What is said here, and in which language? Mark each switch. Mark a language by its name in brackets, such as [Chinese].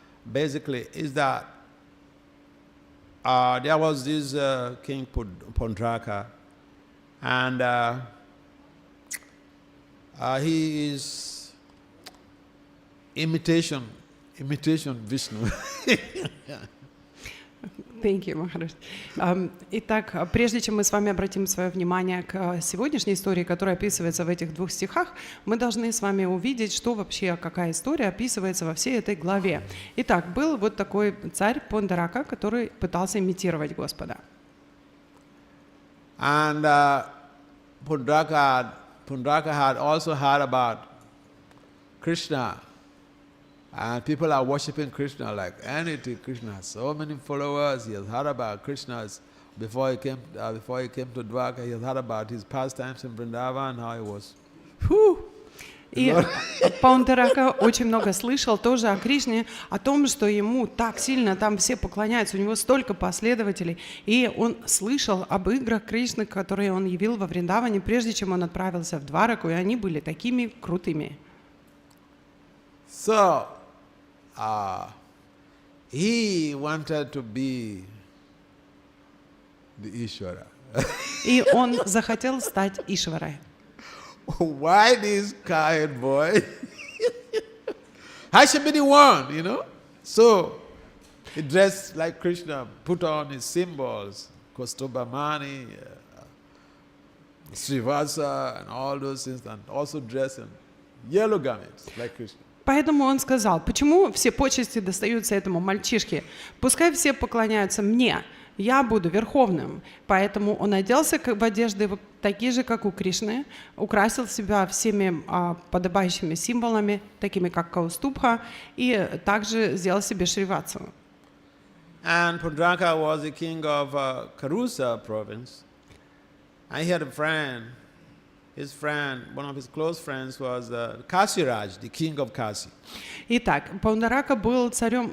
[English] Basically, is that there was this King Pondraka, and he is imitation Vishnu. Thank you, Maharaj. [Russian] Итак, прежде чем мы с вами обратим свое внимание к сегодняшней истории, которая описывается в этих двух стихах, мы должны с вами увидеть, что вообще, какая история описывается во всей этой главе. Итак, был вот такой царь Пондарака, который пытался имитировать Господа. [English] And Pondraka had also heard about Krishna. And people are worshipping Krishna like anything. Krishna has so many followers. He has heard about Krishna's before he came to Dwarka. He has heard about his pastimes in Vrindavan, how he was. [Russian] И Пондарака очень много слышал тоже о Кришне, о том, что ему так сильно там все поклоняются, у него столько последователей. И он слышал об играх Кришны, которые он явил во Вриндаване, прежде чем он отправился в Двараку, и они были такими крутыми. [English] So, he wanted to be the Ishvara. [Russian] И он захотел стать Ишварой. [English] Why this kind boy? I should be the one, you know? So, he dressed like Krishna, put on his symbols, Kostubamani, Srivasa, and all those things, and also dressed in yellow garments like Krishna. [Russian] Поэтому он сказал, почему все почести достаются этому мальчишке? Пускай все поклоняются мне, я буду верховным. Поэтому он оделся в одежды такие же, как у Кришны, украсил себя всеми подобающими символами, такими как Каустубха, и также сделал себе Шриватсу. [English] And Pondraka was the king of Karusa province. I had a friend. His friend, one of his close friends, was Kasiraj, the king of Kasi. [Russian] Итак, Пондарака был царем.